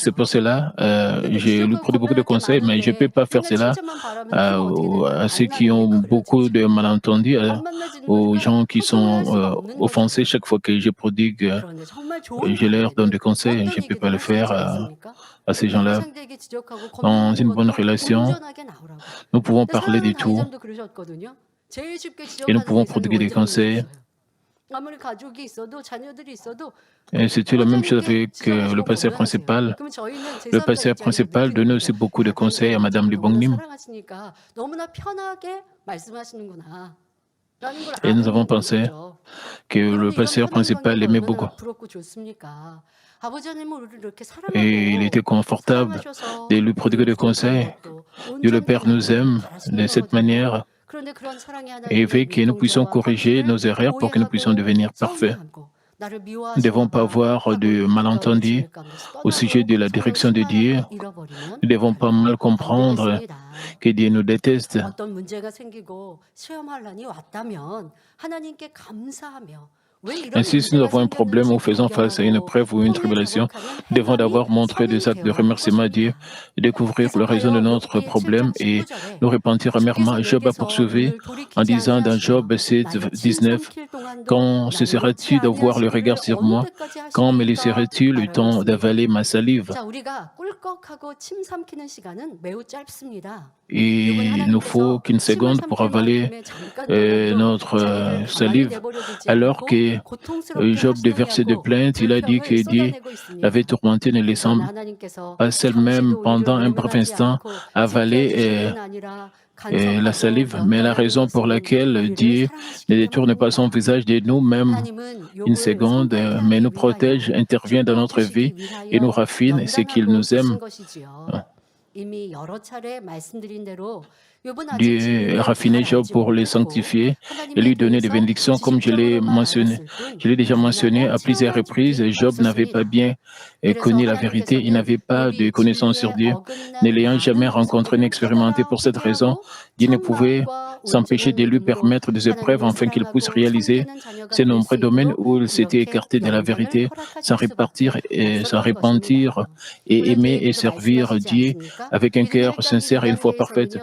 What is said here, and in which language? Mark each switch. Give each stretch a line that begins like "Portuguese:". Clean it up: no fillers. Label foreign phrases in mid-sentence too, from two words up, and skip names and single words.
French: C'est pour cela je lui prodigue beaucoup de conseils, mais je ne peux pas faire cela à ceux qui ont beaucoup de malentendus, aux gens qui sont offensés. Chaque fois que je prodigue, je leur donne des conseils. Je ne peux pas le faire à ces gens-là. Dans une bonne relation, nous pouvons parler de tout et nous pouvons prodiguer des conseils.
Korean: 아무리 가족이 있어도 자녀들이 있어도
French: Et c'était la même chose
Korean: 원장님께
French: avec le
Korean: 지나가시면
French: pasteur
Korean: 곤란하세요.
French: principal.
Korean: 그러면 저희는
French: Le
Korean: 제3자
French: pasteur
Korean: 입장에서
French: principal donnait
Korean: 느끼는
French: aussi
Korean: 거예요.
French: beaucoup de conseils à Madame
Korean: 하나님께서
French: Libongnim.
Korean: 너무나 사랑하시니까 너무나 편하게 말씀하시는구나. 라는 걸
French: Et nous
Korean: 아는
French: avons pensé
Korean: 거죠.
French: que le
Korean: 여러분 이런
French: pasteur
Korean: 편한
French: principal
Korean: 관계가
French: l'aimait
Korean: 얼마나
French: beaucoup.
Korean: 부럽고 좋습니까? 아버지 하나님은 우리를 이렇게
French: Et il était
Korean: 사랑하고
French: confortable
Korean: 사랑하셔서
French: de lui prodiguer des
Korean: 우리를 구속하는
French: conseils.
Korean: 것도
French: Dieu le
Korean: 온전히
French: Père nous
Korean: 하나님의
French: aime
Korean: 바라시는
French: de cette
Korean: 거거든요.
French: manière
Korean: 그런데 그런 사랑의
French: et
Korean: 하나님의
French: veut que nous puissions
Korean: 눈동자와
French: corriger
Korean: 확신을
French: nos erreurs pour que nous puissions
Korean: 오해하고
French: devenir parfaits.
Korean: 썸을 나를
French: Nous ne devons
Korean: 미워하시나
French: pas
Korean: 봐
French: avoir
Korean: 하고
French: de
Korean: 가까운
French: malentendus
Korean: 진흙 가운데서
French: au sujet
Korean: 떠나고
French: de la
Korean: 서로
French: direction de Dieu.
Korean: 실망하고 잃어버리면
French: Nous ne devons pas mal
Korean: 안
French: comprendre
Korean: 되겠습니다.
French: que Dieu nous déteste.
Korean: 어떤 문제가 생기고 시험환란이 왔다면 하나님께 감사하며 왜 이런
French: Ainsi, si nous
Korean: 문제가
French: avons un problème ou
Korean: 생겼는지
French: faisant face à une
Korean: 발견하고
French: épreuve ou une
Korean: 통일
French: tribulation,
Korean: 자복하는
French: nous devons
Korean: 행함이
French: d'abord montrer des actes de
Korean: 성인되어야 할
French: remerciement à Dieu,
Korean: 것입니다.
French: découvrir la raison de notre problème et nous repentir amèrement. Job a poursuivi en disant dans Job 7, 19, quand cesseras-tu d'avoir le regard sur moi? Quand me laisseras-tu le temps d'avaler ma salive?
Korean: 자, 우리가 꿀꺽하고 침 삼키는 시간은 매우 짧습니다.
French: Et il nous faut qu'une seconde pour avaler notre salive. Alors que Job, des versets de plainte, il a dit que Dieu l'avait tourmenté, ne laissant pas seul-même pendant un bref instant avaler la salive. Mais la raison pour laquelle Dieu ne détourne pas son visage de nous, même une seconde, mais nous protège, intervient dans notre vie et nous raffine, c'est qu'il nous aime.
Korean: 이미 여러 차례 말씀드린 대로
French: Dieu a raffiné Job pour le sanctifier et lui donner des bénédictions, comme je l'ai mentionné. Je l'ai déjà mentionné à plusieurs reprises. Job n'avait pas bien connu la vérité, il n'avait pas de connaissance sur Dieu. Ne l'ayant jamais rencontré ni expérimenté pour cette raison, Dieu ne pouvait s'empêcher de lui permettre des épreuves afin qu'il puisse réaliser ces nombreux domaines où il s'était écarté de la vérité, sans repentir et aimer et servir Dieu avec un cœur sincère et une foi parfaite.